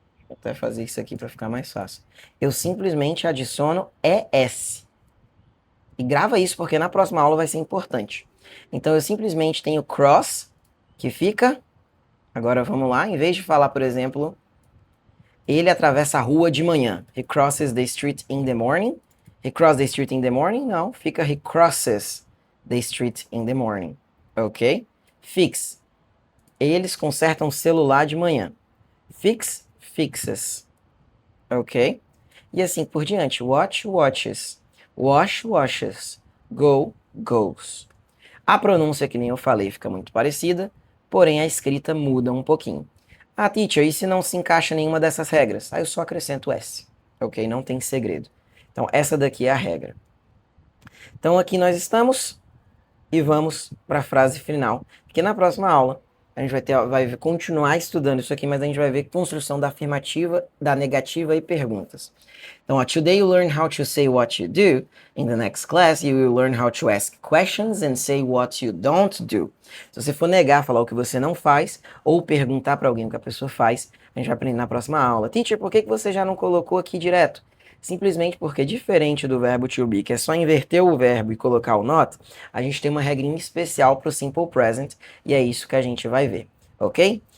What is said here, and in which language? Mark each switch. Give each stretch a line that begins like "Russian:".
Portuguese: Vou até fazer isso aqui para ficar mais fácil. Eu simplesmente adiciono ES. E grava isso porque na próxima aula vai ser importante. Então eu simplesmente tenho cross, que fica... Agora vamos lá, em vez de falar, por exemplo... Ele atravessa a rua de manhã.
English: He crosses the street in the morning. He crosses the street in the morning? Não, fica he crosses the street in the morning. Ok? Fix.
Portuguese: Eles consertam o celular de manhã.
English: Fix, fixes.
Portuguese: Ok? E assim por diante.
English: Watch, watches. Wash, washes. Go, goes.
Portuguese: A pronúncia, que nem eu falei, fica muito parecida, porém a escrita muda um pouquinho. Ah, teacher, e se não se encaixa nenhuma dessas regras? Aí eu só acrescento S, ok? Não tem segredo. Então, essa daqui é a regra. Então, aqui nós estamos e vamos para a frase final, porque na próxima aula a gente vai continuar estudando isso aqui, mas a gente vai ver construção da afirmativa, da negativa e perguntas.
English: Então, today you learn how to say what you do. In the next class, you will learn how to ask questions and say what you don't do.
Portuguese: Se você for negar, falar o que você não faz, ou perguntar para alguém o que a pessoa faz, a gente vai aprender na próxima aula. Teacher, por que você já não colocou aqui direto? Simplesmente porque, diferente do verbo to be, que é só inverter o verbo e colocar o not, a gente tem uma regrinha especial para o simple present, e é isso que a gente vai ver, ok?